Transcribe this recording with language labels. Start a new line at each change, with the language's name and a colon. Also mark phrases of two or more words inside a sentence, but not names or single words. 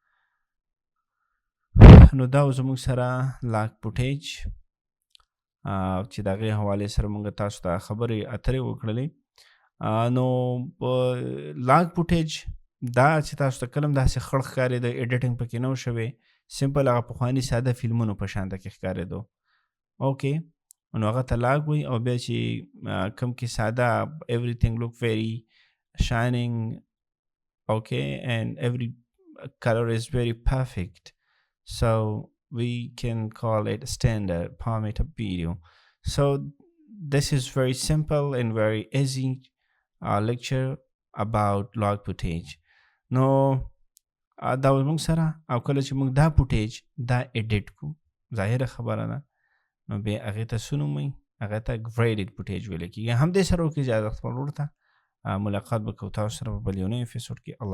Pashto: نو دا زموږ سره
English: log footage
Pashto: چې د هغې حوالې سره مونږ تاسو ته خبرې اترې وکړلې. نو
English: log footage
Pashto: دا چې تاسو ته کله هم داسې خړ ښکارېده، ایډیټینګ پکې نه و شوی، سمپل هغه پخواني ساده فلمونو په شانته کې ښکارېدو. اوکې نو هغه ته لاګ وایي. او بیا چې کوم کې ساده
English: everything look very shining okay and every color is very perfect, so we can call it standard parameter video. So this is very simple and very easy lecture about log footage.
Pashto: نو دا موږ سره او کله چې موږ دا فوټیج دا ایډیټ کو، ظاهره خبره ده، نو بیا هغې ته څه نوم وایي؟ هغه ته
English: graded footage
Pashto: ویلی کېږي. همدې سره وکړي اجازه خپل ورته ملاقات به کوو تاسو سره په بل یو نوي اپیسوډ کې.